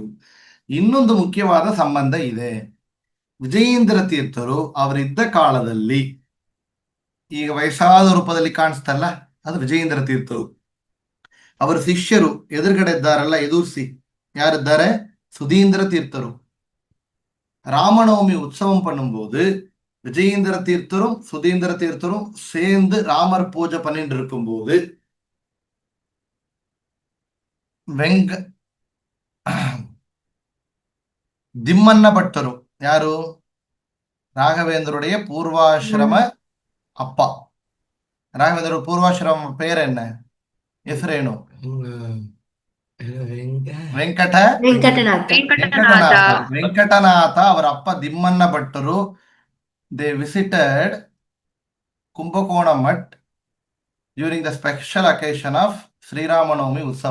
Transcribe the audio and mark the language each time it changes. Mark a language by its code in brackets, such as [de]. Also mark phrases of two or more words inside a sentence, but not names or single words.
[kn] ಇನ್ನೊಂದು ಮುಖ್ಯವಾದ ಸಂಬಂಧ ಇದೆ. ವಿಜಯೇಂದ್ರ ತೀರ್ಥರು ಅವರಿದ್ದ ಕಾಲದಲ್ಲಿ, ಈಗ ವಯಸ್ಸಾದ ರೂಪದಲ್ಲಿ ಕಾಣಿಸ್ತಲ್ಲ, ಅದು ವಿಜಯೇಂದ್ರ ತೀರ್ಥರು. ಅವರ ಶಿಷ್ಯರು ಎದುರುಗಡೆ ಇದ್ದಾರಲ್ಲ, ಎದುರಿಸಿ ಯಾರಿದ್ದಾರೆ? ಸುಧೀಂದ್ರ ತೀರ್ಥರು. [ta] ராமநவமி உற்சவம் பண்ணும்போது விஜயேந்திர தீர்த்தரும் சுதீந்திர தீர்த்தரும் சேர்ந்து ராமர் பூஜை பண்ணிட்டு இருக்கும்போது திம்மன்ன பட்டரு யாரு? ராகவேந்தருடைய பூர்வாசிரம அப்பா. ராகவேந்தரோட பூர்வாசிரம பேர் என்ன? [kn] ಹೆಸರೇನು? ವೆಂಕಟನಾಥ. ಅವರ ಅಪ್ಪ ದಿಮ್ಮನ್ನ ಭಟ್ಟರು. [en] They visited Kumbhakona math during the special occasion of ಶ್ರೀರಾಮನವಮಿ ಉತ್ಸವ.